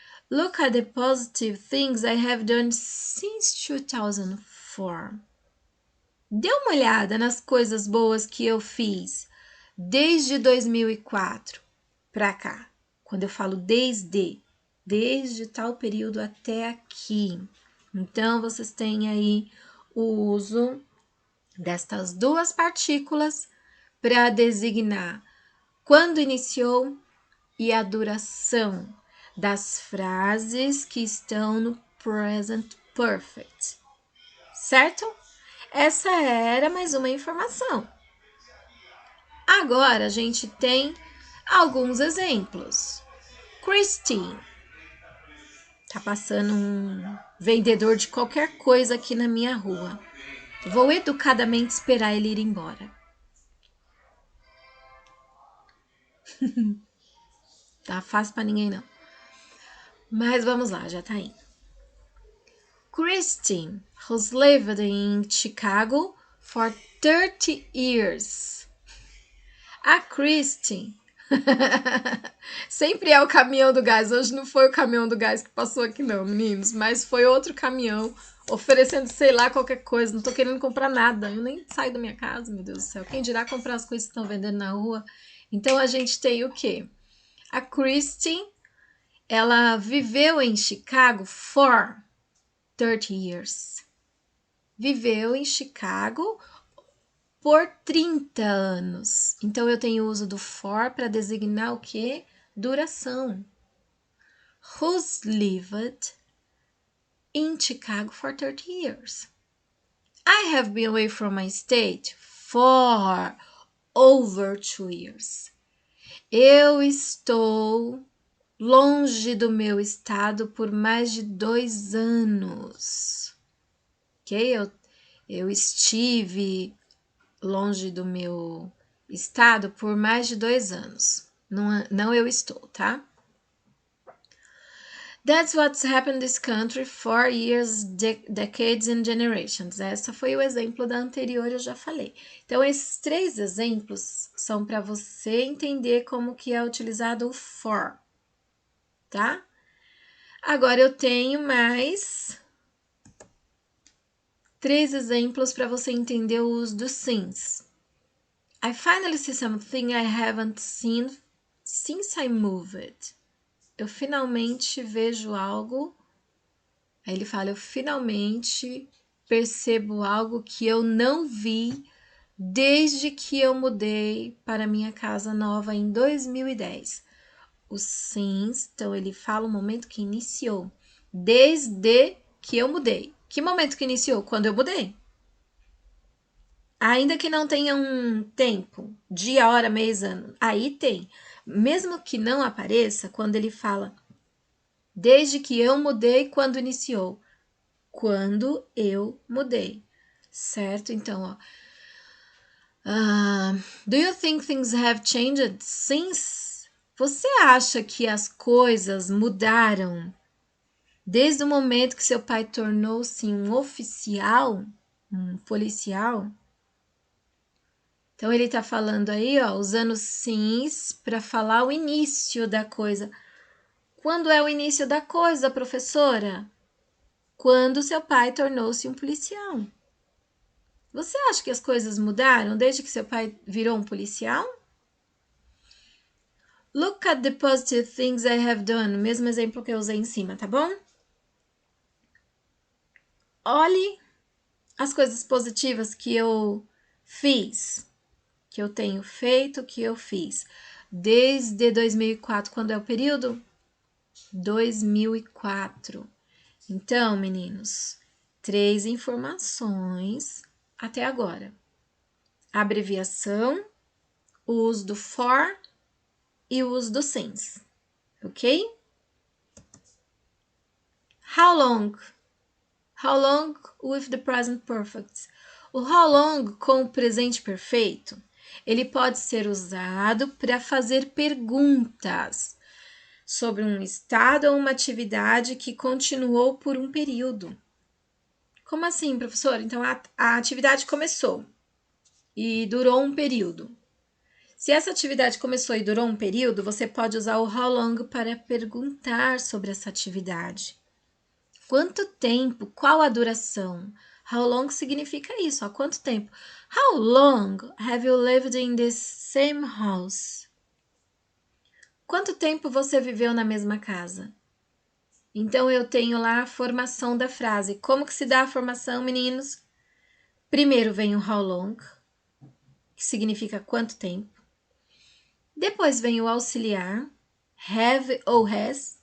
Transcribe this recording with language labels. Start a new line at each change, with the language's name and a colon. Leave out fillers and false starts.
English: Look at the positive things I have done since 2004.
Portuguese: Dê uma olhada nas coisas boas que eu fiz desde 2004 para cá. Quando eu falo desde tal período até aqui. Então, vocês têm aí o uso destas duas partículas para designar quando iniciou e a duração das frases que estão no present perfect. Certo? Essa era mais uma informação. Agora, a gente tem alguns exemplos. Christine. Tá passando um vendedor de qualquer coisa aqui na minha rua. Vou educadamente esperar ele ir embora. Tá fácil pra ninguém, não. Mas vamos lá, já tá indo.
English: Christine, who's lived in Chicago for 30 years.
Portuguese: A Christine sempre é o caminhão do gás. Hoje não foi o caminhão do gás que passou aqui não, meninos, mas foi outro caminhão oferecendo, sei lá, qualquer coisa. Não tô querendo comprar nada, eu nem saio da minha casa, meu Deus do céu. Quem dirá comprar as coisas que estão vendendo na rua? Então, a gente tem o quê? A Christine, ela viveu em Chicago
English: for 30 years.
Portuguese: Viveu em Chicago por 30 anos. Então, eu tenho o uso do for para designar o quê? Duração.
English: Who's lived in Chicago for 30 years. I have been away from my state for over 2 years.
Portuguese: Eu estou longe do meu estado por mais de 2 anos. Ok? Eu estive longe do meu estado por mais de 2 anos. Não eu estou, tá?
English: That's what's happened in this country for years, decades and generations.
Portuguese: Essa foi o exemplo da anterior, eu já falei. Então, esses 3 exemplos são para você entender como que é utilizado o for, tá? Agora, eu tenho mais 3 exemplos para você entender o uso do since.
English: I finally see something I haven't seen since I moved.
Portuguese: Eu finalmente vejo algo. Aí ele fala, eu finalmente percebo algo que eu não vi desde que eu mudei para minha casa nova em 2010. O since, então ele fala o momento que iniciou. Desde que eu mudei. Que momento que iniciou? Quando eu mudei. Ainda que não tenha um tempo, dia, hora, mês, ano. Aí tem. mesmo que não apareça, quando ele fala desde que eu mudei, quando iniciou. Quando eu mudei, certo? Então, ó.
English: Do you think things have changed since?
Portuguese: Você acha que as coisas mudaram desde o momento que seu pai tornou-se um oficial, um policial? Então, ele tá falando aí, ó, usando sims para falar o início da coisa. Quando é o início da coisa, professora? Quando seu pai tornou-se um policial. Você acha que as coisas mudaram desde que seu pai virou um policial?
English: Look at the positive things I have done.
Portuguese: Mesmo exemplo que eu usei em cima, tá bom? Olhe as coisas positivas que eu fiz, que eu tenho feito, que eu fiz. Desde 2004, quando é o período? 2004. Então, meninos, 3 informações até agora. A abreviação, o uso do for e o uso do since, ok?
English: How long? How long with the present perfect?
Portuguese: O how long com o presente perfeito, ele pode ser usado para fazer perguntas sobre um estado ou uma atividade que continuou por um período. Como assim, professor? Então, a atividade começou e durou um período. Se essa atividade começou e durou um período, você pode usar o how long para perguntar sobre essa atividade. Quanto tempo? Qual a duração? How long significa isso, há quanto tempo?
English: How long have you lived in this same house?
Portuguese: Quanto tempo você viveu na mesma casa? Então, eu tenho lá a formação da frase. Como que se dá a formação, meninos? Primeiro vem o how long, que significa quanto tempo. Depois vem o auxiliar, have ou has.